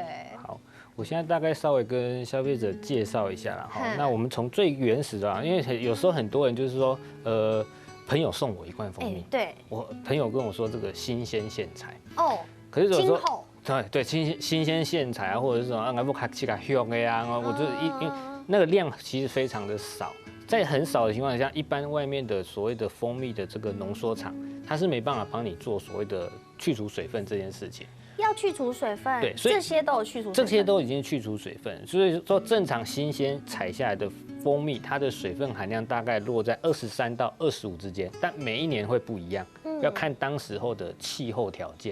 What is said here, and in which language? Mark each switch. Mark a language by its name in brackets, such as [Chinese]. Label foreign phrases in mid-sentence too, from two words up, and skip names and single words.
[Chinese] 好，我現在大概稍微跟消費者介紹一下啦。好，那我們從最原始的，因為有時候很多人就是說，朋友送我一罐蜂蜜，对，我朋友跟我說這個新鮮現採哦，可是有時候對新鮮現採啊，或者是什麼我不卡起來香的呀，我就因為那個量其實非常的少，在很少的情況下，一般外面的所謂的蜂蜜的這個濃縮廠，它是沒辦法幫你做所謂的去除水分這件事情。要去除水分，对，所以這些都有去除水分，這些都已經去除水分，所以說正常新鮮採下來的蜂蜜，它的水分含量大概落在23到25之間，但每一年會不一樣，要看當時候的氣候條件。